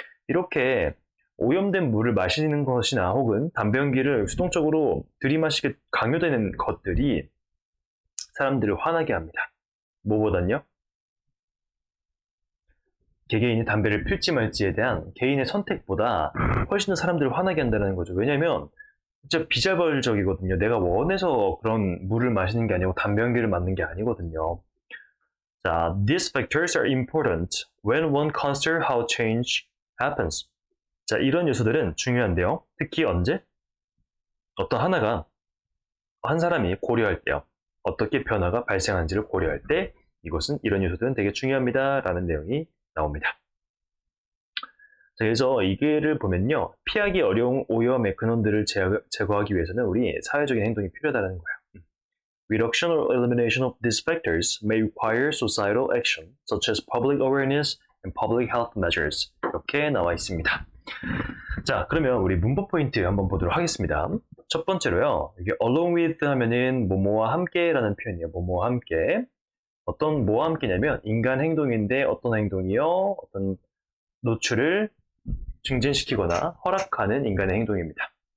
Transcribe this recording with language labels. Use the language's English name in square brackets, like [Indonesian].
[Korean] 이렇게 오염된 물을 마시는 것이나 혹은 담배 연기를 수동적으로 들이마시게 강요되는 것들이 사람들을 화나게 합니다. 뭐보단요? 개개인이 담배를 필지 말지에 대한 개인의 선택보다 훨씬 더 사람들을 화나게 한다는 거죠. 왜냐면 진짜 비자발적이거든요. 내가 원해서 그런 물을 마시는 게 아니고 담배 연기를 맞는 게 아니거든요. [English] 자, these factors are important when one considers how change happens. [Korean] 자, 이런 요소들은 중요한데요. 특히 언제? 어떤 하나가 한 사람이 고려할 때요. 어떻게 변화가 발생하는지를 고려할 때 이것은 이런 요소들은 되게 중요합니다. 라는 내용이 나옵니다. 자, 그래서 이게를 보면요. 피하기 어려운 오염의 근원들을 제거하기 위해서는 우리 사회적인 행동이 필요하다는 거예요. [English] Reduction or elimination of these factors may require societal action, such as public awareness and public health measures. [Korean] 이렇게 나와 있습니다. 자, 그러면 우리 문법 포인트 한번 보도록 하겠습니다. 첫 번째로요. 이게 along with 하면은 뭐뭐와 함께라는 표현이에요. 뭐뭐와 함께. 어떤 뭐와 함께냐면 인간 행동인데 어떤 행동이요? 어떤 노출을 증진시키거나 허락하는 인간의 행동입니다.